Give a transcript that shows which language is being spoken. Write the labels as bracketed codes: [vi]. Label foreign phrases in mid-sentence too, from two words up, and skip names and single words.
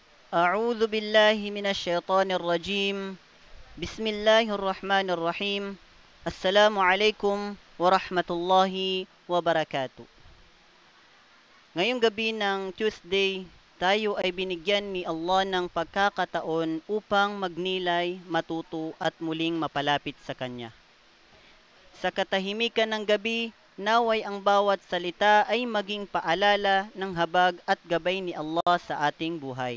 [ar] أعوذ بالله من الشيطان الرجيم. بسم الله الرحمن الرحيم. السلام عليكم ورحمة الله وبركاته. [tl] Ngayong gabi ng Tuesday, tayo ay binigyan ni Allah ng pagkakataon upang magnilay, matuto at muling mapalapit sa Kanya. Sa katahimikan ng gabi, naway ang bawat salita ay maging paalala ng habag at gabay ni Allah sa ating buhay.